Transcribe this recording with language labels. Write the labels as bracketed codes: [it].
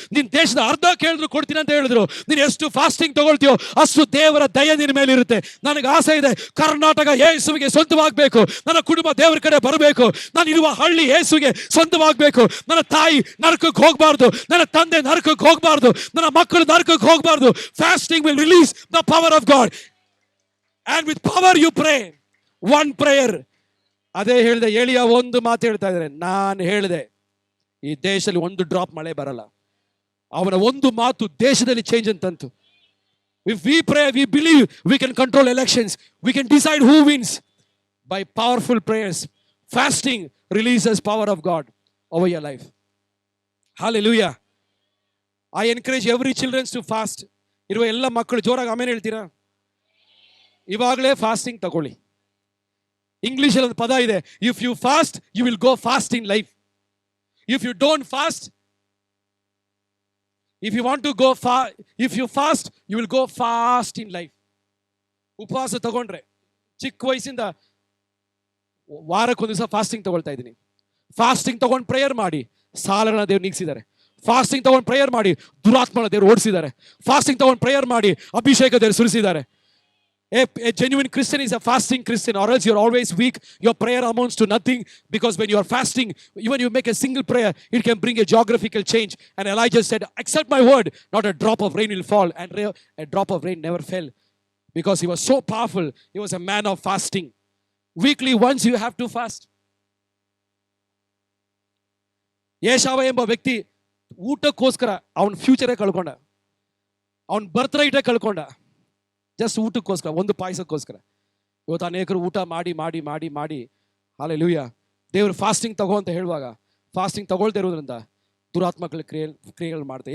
[kn] ನಿನ್ನ ದೇಶದ ಅರ್ಧ ಕೇಳಿದ್ರು ಕೊಡ್ತೀನಿ ಅಂತ ಹೇಳಿದ್ರು. ನೀನು ಎಷ್ಟು ಫಾಸ್ಟಿಂಗ್ ತಗೊಳ್ತೀಯೋ ಅಷ್ಟು ದೇವರ ದಯೆ ನಿನ್ನ ಮೇಲೆ ಇರುತ್ತೆ. ನನಗೆ ಆಸೆ ಇದೆ, ಕರ್ನಾಟಕ ಯೇಸುವಿಗೆ ಸ್ವಂತವಾಗಬೇಕು, ನನ್ನ ಕುಟುಂಬ ದೇವರ ಕಡೆ ಬರಬೇಕು, ನಾನು ಇರುವ ಹಳ್ಳಿ ಯೇಸುವಿಗೆ ಸ್ವಂತವಾಗಬೇಕು, ನನ್ನ ತಾಯಿ ನರಕಕ್ಕೆ ಹೋಗಬಾರ್ದು, ನನ್ನ ತಂದೆ ನರಕಕ್ಕೆ ಹೋಗಬಾರ್ದು, ನನ್ನ ಮಕ್ಕಳು ನರಕಕ್ಕೆ ಹೋಗಬಾರ್ದು. [en] Fasting will release the power of God, and with power you pray. One prayer. [kn] ಅದೇ ಹೇಳಿದೆ, ಎಲಿಯ ಒಂದು ಮಾತು ಹೇಳ್ತಾ ಇದ್ದಾರೆ, ನಾನು ಹೇಳಿದೆ ಈ ದೇಶದಲ್ಲಿ ಒಂದು ಡ್ರಾಪ್ ಮಳೆ ಬರಲ್ಲ. ಅವನ ಒಂದು ಮಾತು ದೇಶದಲ್ಲಿ change ಅಂತಂತು. [en] If we pray, we believe we can control elections, we can decide who wins by powerful prayers. Fasting releases power of God over your life. Hallelujah. I encourage every children to fast. [kn] ಇರುವ ಎಲ್ಲ ಮಕ್ಕಳು ಜೋರಾಗಿ ಆಮೇಲೆ ಹೇಳ್ತೀರಾ? ಇವಾಗಲೇ fasting ತಗೊಳ್ಳಿ. [en] ಇಂಗ್ಲಿಷಲ್ಲಿ ಒಂದು ಪದ ಇದೆ, if you fast you will go fast in life. If you don't fast, if you want to go if you fast you will go fast in life. [kn] ಉಪವಾಸ ತಗೊಂಡ್ರೆ, ಚಿಕ್ಕ ವಯಸ್ಸಿಂದ ವಾರಕ್ಕೊಂದು ದಿವಸ ಫಾಸ್ಟಿಂಗ್ ತಗೊಳ್ತಾ ಇದ್ದೀನಿ. ಫಾಸ್ಟಿಂಗ್ ತಗೊಂಡು ಪ್ರೇಯರ್ ಮಾಡಿ ಸಾಲಗಳನ್ನ ದೇವ್ರು ನೀಗಿಸಿದ್ದಾರೆ. ಫಾಸ್ಟಿಂಗ್ ತಗೊಂಡು ಪ್ರೇಯರ್ ಮಾಡಿ ದುರಾತ್ಮನ ದೇವರು ಓಡಿಸಿದ್ದಾರೆ. ಫಾಸ್ಟಿಂಗ್ ತಗೊಂಡು ಪ್ರೇಯರ್ ಮಾಡಿ ಅಭಿಷೇಕ ದೇವರು ಸುರಿಸಿದ್ದಾರೆ. [en] A genuine Christian is a fasting Christian, or else you're always weak. Your prayer amounts to nothing, because when you are fasting, even you make a single prayer, it can bring a geographical change. And Elijah said, accept my word, not a drop of rain will fall. And a drop of rain never fell, because he was so powerful. He was a man of fasting. Weekly once you have to fast. [kn] ಯೇಷಾವ ಎಂಬ ವ್ಯಕ್ತಿ ಊಟಕ್ಕೋಸ್ಕರ ಅವನ ಫ್ಯೂಚರೇ ಕಳ್ಕೊಂಡ, ಅವನ ಬರ್ತ್ ರೈಟೇ ಕಳ್ಕೊಂಡ, just ಊಟಕ್ಕೋಸ್ಕರ, ಒಂದು ಪಾಯಸಕ್ಕೋಸ್ಕರ. ಇವತ್ತು ಅನೇಕರು ಊಟ ಮಾಡಿ ಮಾಡಿ ಮಾಡಿ ಮಾಡಿ ಹಲ್ಲೆಲೂಯಾ ದೇವರು ಫಾಸ್ಟಿಂಗ್ ತಗೋ ಅಂತ ಹೇಳುವಾಗ ಫಾಸ್ಟಿಂಗ್ ತಗೊಳ್ತಾ ಇರೋದ್ರಿಂದ ದುರಾತ್ಮಗಳ ಕ್ರಿಯೆಗಳು ಮಾಡ್ತಾರೆ.